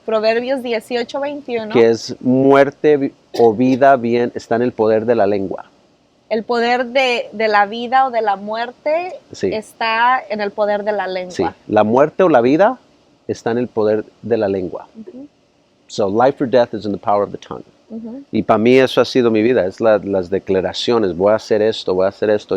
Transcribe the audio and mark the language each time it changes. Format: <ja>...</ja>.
<es>Proverbios 18:21. que es muerte o vida bien está en el poder de la lengua. El poder de la vida o de la muerte Sí. está en el poder de la lengua. Sí, la muerte o la vida está en el poder de la lengua.</es> <en>So life or death is in the power of the tongue. Ujú.</en> <es>Y para mí eso ha sido mi vida, es las declaraciones, voy a hacer esto, voy a hacer esto.</es>